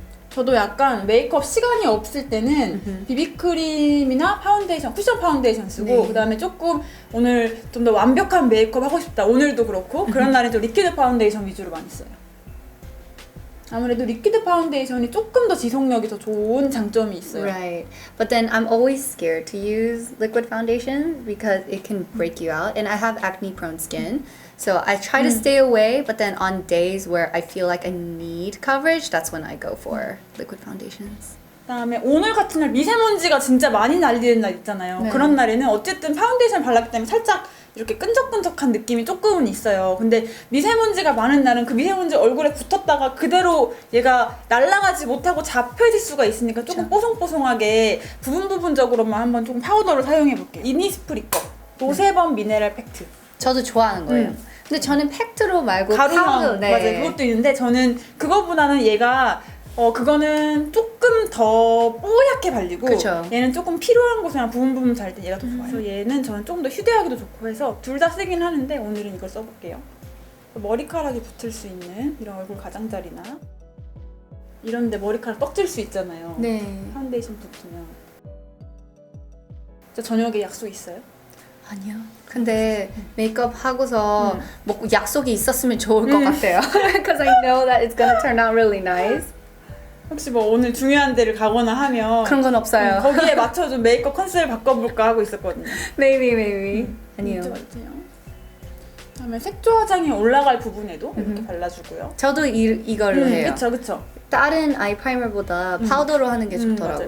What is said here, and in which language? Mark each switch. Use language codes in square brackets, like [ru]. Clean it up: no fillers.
[ko] 저도 약간 메이크업 시간이 없을 때는 비비크림이나 파운데이션, 쿠션 파운데이션 쓰고 네. 그다음에 조금 오늘 좀 더 완벽한 메이크업 하고 싶다. 오늘도 그렇고 그런 날엔 좀 리퀴드 파운데이션 위주로 많이 써요. 아무래도 리퀴드 파운데이션이 조금 더 지속력이 더 좋은 장점이 있어요. [en] Right. But then I'm always scared to use liquid foundation because it can break you out. And I have acne prone skin. So I try to stay away, but then on days where I feel like I need coverage, that's when I go for liquid foundations. [ko] 그다음에 오늘 같은 날 미세먼지가 진짜 많이 날리는 날 있잖아요. 네. 그런 날에는 어쨌든 파운데이션 발랐기 때문에 살짝 이렇게 끈적끈적한 느낌이 조금은 있어요. 근데 미세먼지가 많은 날은 그 미세먼지 얼굴에 붙었다가 그대로 얘가 날아가지 못하고 잡혀질 수가 있으니까 조금 뽀송뽀송하게 부분적으로만 한번 조금 파우더를 사용해 볼게요. 이니스프리 거 노세범 미네랄 팩트. 저도 좋아하는 거예요. 근데 저는 팩트로 말고 가루형 파우더, 네. 맞아요. 그것도 있는데 저는 그거보다는 얘가 그거는 조금 더 뽀얗게 발리고 그쵸. 얘는 조금 필요한 곳에만 부분 잘 때 얘가 더 좋아요. 그래서 얘는 저는 조금 더 휴대하기도 좋고 해서 둘 다 쓰긴 하는데 오늘은 이걸 써볼게요. 머리카락이 붙을 수 있는 이런 얼굴 가장자리나 이런데 머리카락 떡질 수 있잖아요. 네. 파운데이션 붙으면. 저 저녁에 약속 있어요? 아니요. 근데 메이크업 하고서 뭐 약속이 있었으면 좋을 것 같아요. [en] Because I know that it's gonna turn out really nice. [ko] 혹시 뭐 오늘 중요한 데를 가거나 하면 그런 건 없어요. 거기에 맞춰 좀 메이크업 컨셉을 바꿔볼까 하고 있었거든요. Maybe. 아니요. 그다음에 색조 화장이 올라갈 부분에도 이렇게 발라주고요. 저도 이걸로 해요. 그쵸. 다른 아이 프라이머보다 파우더로 하는 게 좋더라고요.